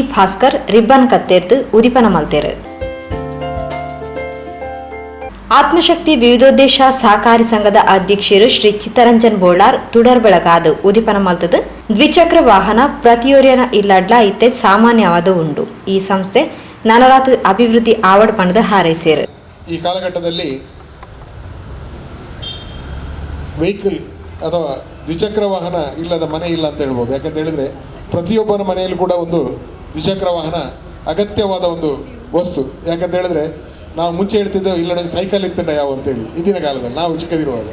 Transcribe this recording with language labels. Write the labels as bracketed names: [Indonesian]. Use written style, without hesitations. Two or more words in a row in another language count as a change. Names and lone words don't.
[Tulu] ಭಾಸ್ಕರ್ ರಿಬ್ಬನ್ ಕತ್ತೆರ್ದು ಉದಿಪನ ಮಲ್ತೆರು. ಆತ್ಮಶಕ್ತಿ ವಿವಿಧೋದ್ದೇಶ ಸಹಕಾರಿ ಸಂಘದ ಅಧ್ಯಕ್ಷರು ಶ್ರೀ ಚಿತ್ತರಂಜನ್ ಬೋಳಾರ್ ತುಡರ್ ಬೆಳಗಾದು ಉದಿಪನ ಮಲ್ತದ ದ್ವಿಚಕ್ರ ವಾಹನ ಪ್ರತಿಯೊರಿಯನ ಇಲ್ಲಡ್ಲ ಇತ್ತೆ ಸಾಮಾನ್ಯವಾದ ಉಂಡು. ಈ ಸಂಸ್ಥೆ ನನರಾತ್ ಅಭಿವೃದ್ಧಿ ಆವಡ್ ಪಣದ ಹಾರೈಸೇರು. [Kannada] ಈ ಕಾಲಘಟ್ಟದಲ್ಲಿ ವೆಹಿಕಲ್ ಅಥವಾ ದ್ವಿಚಕ್ರ ವಾಹನ ಇಲ್ಲದ ಮನೆ ಇಲ್ಲ ಅಂತ ಹೇಳ್ಬೋದು. ಯಾಕಂತ ಹೇಳಿದ್ರೆ ಪ್ರತಿಯೊಬ್ಬನ ಮನೆಯಲ್ಲೂ ಕೂಡ ಒಂದು ದ್ವಿಚಕ್ರ ವಾಹನ ಅಗತ್ಯವಾದ ಒಂದು ವಸ್ತು. ಯಾಕಂತ ಹೇಳಿದ್ರೆ ನಾವು ಮುಂಚೆ ಹೇಳ್ತಿದ್ದೇವೆ ಇಲ್ಲ ನನಗೆ ಸೈಕಲ್ ಇತ್ತಂಡ ಯಾವ ಅಂತೇಳಿ ಇಂದಿನ ಕಾಲದಲ್ಲಿ ನಾವು ಚಿಕ್ಕದಿರುವಾಗ.